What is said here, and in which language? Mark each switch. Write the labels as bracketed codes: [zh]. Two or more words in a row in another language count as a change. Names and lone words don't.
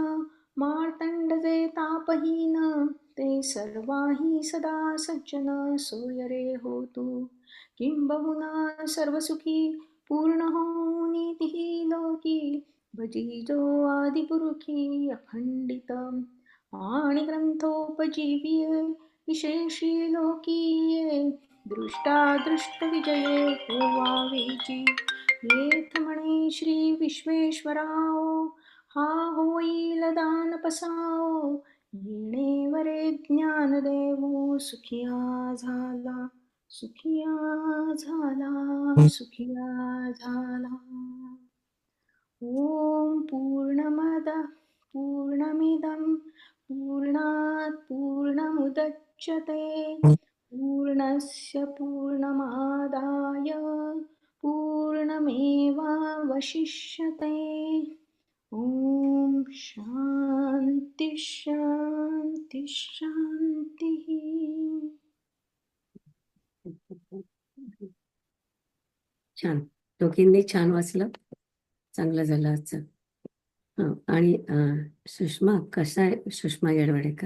[mr] मार्तंड जे तापहीन, ते सर्वाही सदा सज्जन. सोय रे हो तू किंबहुना सर्वसुखी, पूर्ण होऊन तिही लोकी. भजी जो आदिपुरुषी अखंडित, आणि ग्रंथोपजीविये विशेषी लोकीये. दृष्टादृष्ट विजये होवावेची, येथ म्हणे श्री विश्वेश्वराओ. हा होईल दान पसाओ, येणे वरे ज्ञान देवो. सुखिया झाला, सुखिया झाला, सुखिया झाला. [sa] ओम पूर्णमद पूर्णमिदं पूर्णात् पूर्णमुदच्यते, पूर्णस्य पूर्णमादाय पूर्णमेवावशिष्यते. ओम शांती शांती शांती. [mr] छान, दोघींनी छान वाचलं. चांगलं झालं आजचं. आणि सुषमा, कसा आहे सुषमा येडवडेकर?